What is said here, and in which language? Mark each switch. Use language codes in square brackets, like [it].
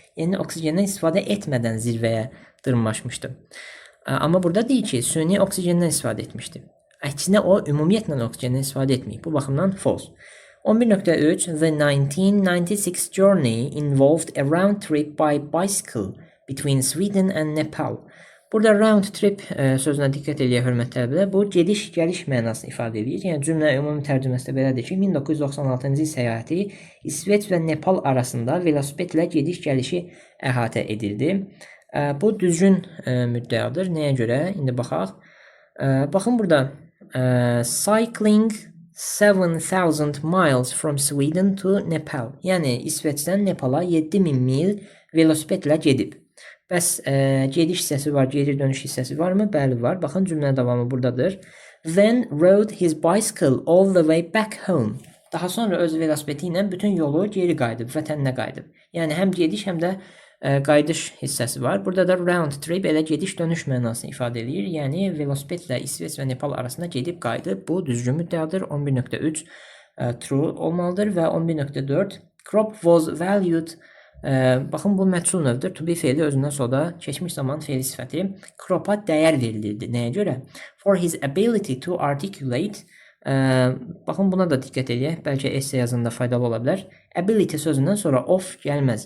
[az] Yəni oksigendən istifadə etmədən zirvəyə dırmaşmışdı. Amma burada deyir ki, süni oksigendən istifadə etmişdi. Əksinə o ümumiyyətlə oksigendən istifadə etməyib. Bu baxımdan false. [en] 11.3 The 1996 journey involved a round trip by bicycle between Sweden and Nepal. [az] Burada round trip sözünə diqqət eləyə hörmətli tələbələr. Bu gediş-gəliş mənasını ifadə edir. Yəni cümlə ümumi tərcüməsində belədir ki, 1996-cı il səyahəti İsveç və Nepal arasında velosipedlə gediş-gəlişi əhatə edildi. Bu düzgün müddəadır. Nəyə görə? İndi baxaq. Baxın burada [en] cycling 7,000 miles from Sweden to Nepal. [az] Yəni İsveçdən Nepala 7,000 mil velosipedlə gedib. Bəs gediş hissəsi var, geri dönüş hissəsi varmı? Bəli var. Baxın cümlə davamı buradadır. [en] Then rode his bicycle all the way back home. [az] Daha sonra öz velosipedi ilə bütün yolu geri qayıdıb, vətəninə qayıdıb. Yəni həm gediş, həm də qayıdış hissəsi var. Burada da round trip elə gediş-dönüş mənasını ifadə edir. Yəni velosipedlə İsveç və Nepal arasında gedib qayıdıb. Bu düzgün müddəadır. 11.3 true olmalıdır və 11.4 [en] crop was valued. [az] Baxın bu məchul növdür. To be feili özündən sonra keçmiş zaman feili sifəti. Crop'a dəyər verilirdi. Nəyə görə? [en] For his ability to articulate. [az] Baxın buna da diqqət edək. Bəlkə essay yazında faydalı ola bilər. Ability sözündən sonra of gəlməz.